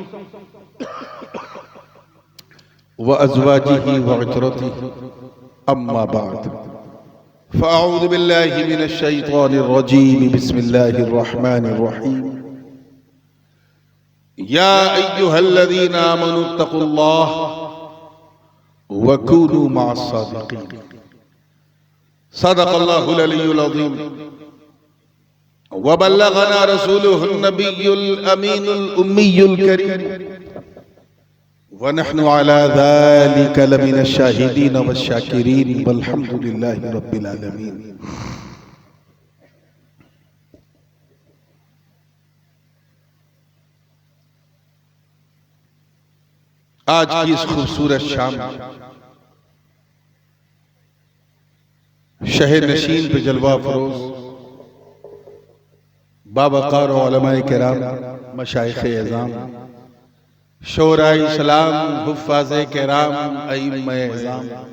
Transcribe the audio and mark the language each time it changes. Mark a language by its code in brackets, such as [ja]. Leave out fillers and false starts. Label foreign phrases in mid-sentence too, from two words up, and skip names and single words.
[ar] وأزواجه وعترته أما بعد فأعوذ بالله من الشيطان الرجيم بسم الله الرحمن الرحيم يا أيها الذين آمنوا اتقوا الله وكونوا مع الصادقين صدق الله العلي العظيم وبلغنا رسوله النبي الأمين الأمي الكريم ونحن على ذلك لمن الشاهدين والشاكرين والحمد لله رب العالمين. [ur] آج کی اس خوبصورت شام شہر نشین پے جلوہ فروز باوقار علمائے کرام مشائخ عظام شعرائے اسلام حفاظ کرام ائمہ عظام